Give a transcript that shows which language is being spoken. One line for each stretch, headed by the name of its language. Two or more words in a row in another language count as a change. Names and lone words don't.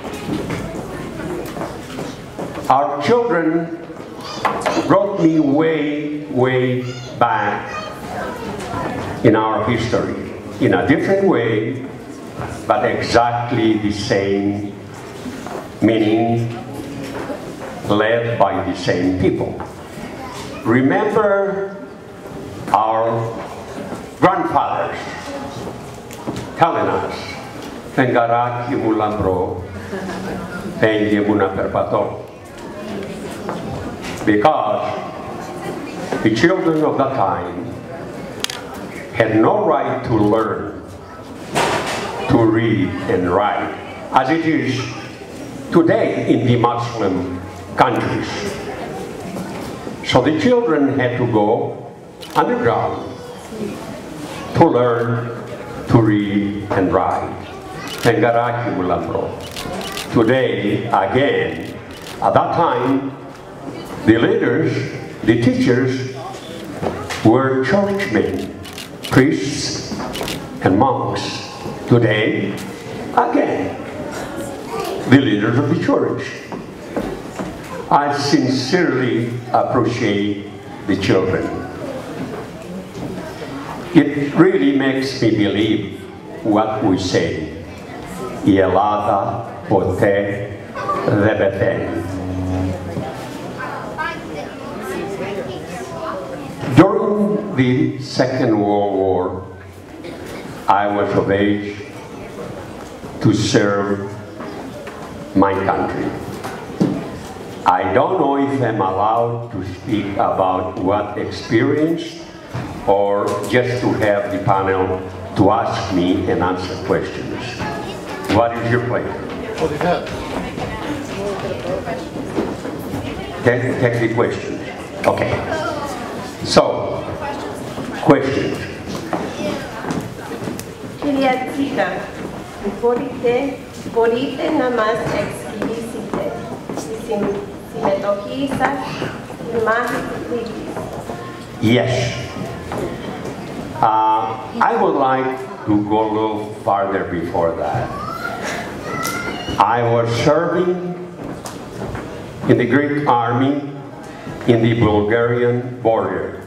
English: Our children brought me way, way back in our history, in a different way, but exactly the same meaning, led by the same people. Remember our grandfathers telling us,
Greek: "Φεγγαράκι μου λαμπρό, φέγγε μου να περπατώ."
English: Because the children of that time had no right to learn to read and write, as it is today in the Muslim countries. So the children had to go underground to learn to read and write.
Greek: Φεγγαράκι μου λαμπρό.
English: Today, again, at that time, the leaders, the teachers, were churchmen, priests and monks. Today, again, the leaders of the church. I sincerely appreciate the children. It really makes me believe what we say.
Greek: Η Ελλάδα ποτέ δεν πεθαίνει.
English: During the Second World War, I was of age to serve my country. I don't know if I'm allowed to speak about what experience or just to have the panel to ask me and answer questions. What is your pleasure? Take the questions. Okay. So, questions.
Greek: Κυρία Τσίκα, μπορείτε να μας εξηγήσετε τη συμμετοχή σας στη μάχη της Κρήτης?
English: Yes. I would like to go a little farther before that. I was serving in the Greek army in the Bulgarian border.